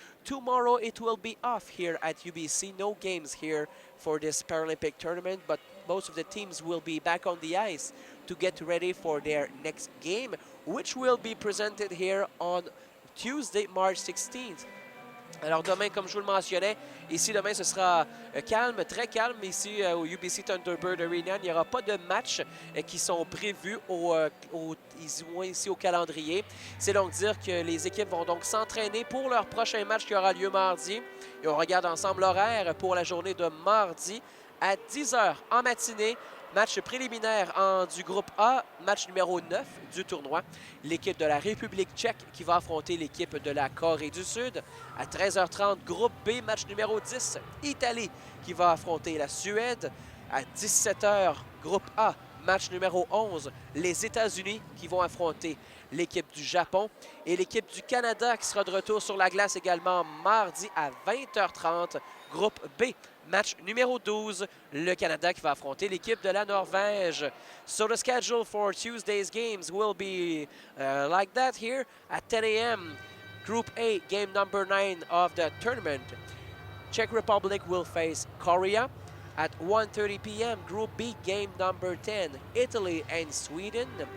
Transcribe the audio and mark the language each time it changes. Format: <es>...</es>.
<en>Tomorrow it will be off here at UBC. No games here for this Paralympic tournament, but most of the teams will be back on the ice to get ready for their next game, which will be presented here on Tuesday, March 16th.</en> <fr>Alors demain, comme je vous le mentionnais, ici demain ce sera calme, très calme ici au UBC Thunderbird Arena. Il n'y aura pas de matchs qui sont prévus ici au calendrier. C'est donc dire que les équipes vont donc s'entraîner pour leur prochain match qui aura lieu mardi. Et on regarde ensemble l'horaire pour la journée de mardi à 10h en matinée. Match préliminaire du groupe A, match numéro 9 du tournoi. L'équipe de la République tchèque qui va affronter l'équipe de la Corée du Sud. À 13h30, groupe B, match numéro 10, Italie qui va affronter la Suède. À 17h, groupe A, match numéro 11, les États-Unis qui vont affronter l'équipe du Japon. Et l'équipe du Canada qui sera de retour sur la glace également mardi à 20h30, groupe B. Match numéro 12, le Canada qui va affronter l'équipe de la Norvège.</fr> <en>So the schedule for Tuesday's games will be like that here at 10 a.m. Group A, game number 9 of the tournament. Czech Republic will face Korea. At 1:30 p.m., Group B, game number 10, Italy and Sweden.</en>